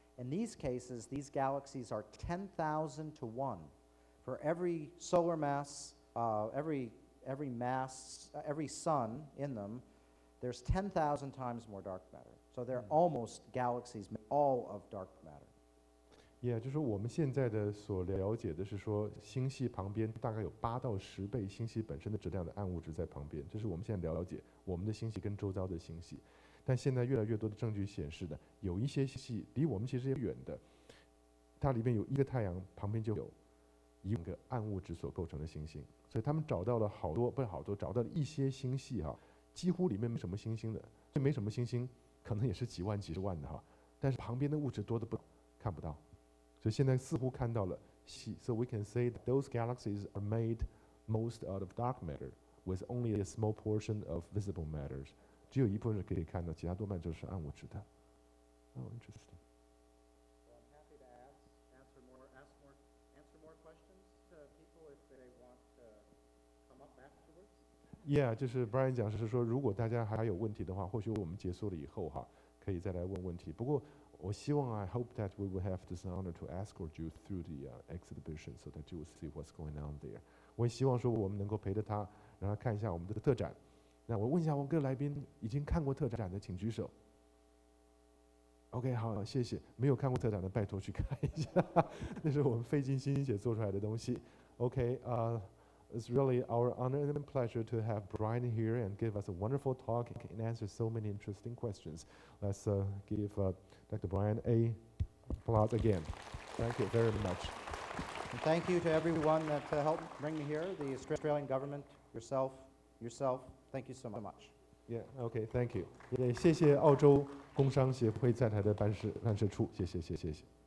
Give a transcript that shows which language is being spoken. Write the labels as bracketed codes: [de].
[en] In these cases, these galaxies are 10,000 to 1. For every solar mass, every sun in them, there's 10,000 times more dark matter. So they're almost galaxies, all of dark matter. [zh] Yeah， 就是说我们现在的所了解的是说，星系旁边大概有8到10倍星系本身的质量的暗物质在旁边，这是我们现在了解我们的星系跟周遭的星系。但现在越来越多的证据显示的，有一些星系离我们其实也远的，它里面有一个太阳，旁边就有1个暗物质所构成的行星，所以他们找到了找到了一些星系哈，几乎里面没什么星星的，所以没什么星星，可能也是几万几十万的哈，但是旁边的物质多的看不到。所以现在似乎看到了系 [en] ，so we can say that those galaxies are made most out of dark matter, with only a small portion of visible matters. [zh] 只有一部分是可以看到，其他多半就是暗物质的。 [en] Oh, interesting. Well, I'm happy to answer more questions to people if they want to come up afterwards. [zh] Yeah， 就是 Brian 讲是说，如果大家还有问题的话，或许我们结束了以后哈，可以再来问问题。不过我希望 [en] I hope that we will have this honor to escort you through the exhibition so that you will see what's going on there. [zh] 我也希望说我们能够陪着他，让他看一下我们的特展。那我问一下我们各位来宾，已经看过特展的请举手。OK， 好，谢谢。没有看过特展的，拜托去看一下，那是我们费尽心血做出来的东西。 [en] OK， It's really our honor and pleasure to have Brian here and give us a wonderful talk and answer so many interesting questions. Let's give Dr. Brian a applause again. Thank you very much. And thank you to everyone that helped bring me here, the Australian government, yourself. Thank you so much. Yeah, okay, thank you. [zh] 也谢谢澳洲工商协会在台的办事处，谢谢。